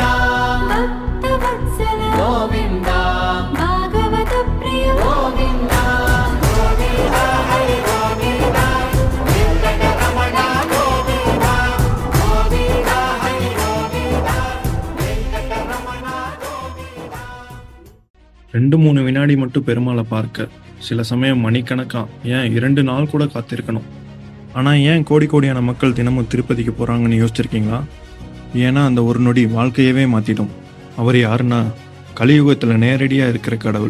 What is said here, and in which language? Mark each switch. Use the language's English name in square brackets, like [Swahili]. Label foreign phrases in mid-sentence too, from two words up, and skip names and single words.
[Sanskrit] భక్తవత్సల గోవింద భాగవత ప్రియ గోవింద గోవింద హరి గోవింద వెంకటరమణ గోవింద గోవింద హరి గోవింద వెంకటరమణ గోవింద. [Tamil] 2-3 வினாடி மட்டும் பெருமாளை பார்க்க சில சமயம் மணிக்கணக்கா, ஏன் 2 நாள் கூட காத்திருக்கணும். ஆனால் ஏன் கோடியான மக்கள் தினமும் திருப்பதிக்கு போகிறாங்கன்னு யோசிச்சிருக்கீங்களா? ஏன்னா அந்த ஒரு நொடி வாழ்க்கையவே மாற்றிடும். அவர் யாருன்னா கலியுகத்தில் நேரடியாக இருக்கிற கடவுள்.